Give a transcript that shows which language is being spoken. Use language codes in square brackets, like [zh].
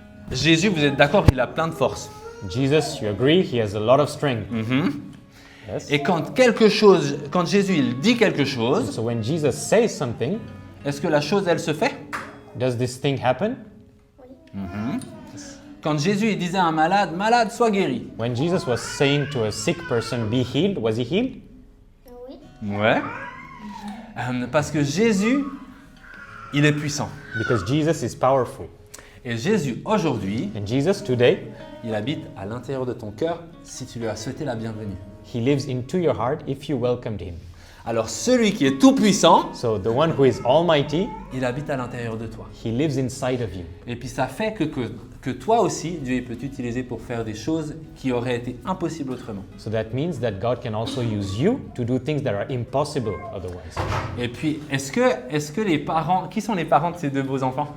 [fr] Jésus, vous êtes d'accord, il a plein de force. [en] Jesus, you agree, he has a lot of strength. Yes. [fr] Et quand Jésus il dit quelque chose, [en] So when Jesus says something, [fr] est-ce que la chose elle se fait? [en] does this thing happen? [fr] Quand Jésus il disait à un malade, malade, sois guéri. [en] When Jesus was saying to a sick person, be healed, was he healed? [fr] Oui. Ouais. Parce que Jésus, il est puissant. [en] Because Jesus is powerful. [fr] Et Jésus, aujourd'hui, [en] And Jesus today, [fr] il habite à l'intérieur de ton cœur si tu lui as souhaité la bienvenue. [en] he lives into your heart if you welcomed him. [fr] Alors celui qui est tout puissant, [en] So the one who is almighty, [fr] il habite à l'intérieur de toi. [en] he lives inside of you. [fr] Et puis ça fait que toi aussi, Dieu peut t'utiliser pour faire des choses qui auraient été impossibles autrement. [en] So that means that God can also use you to do things that are impossible otherwise. [fr] Et puis, est-ce que les parents, qui sont les parents de ces deux beaux enfants?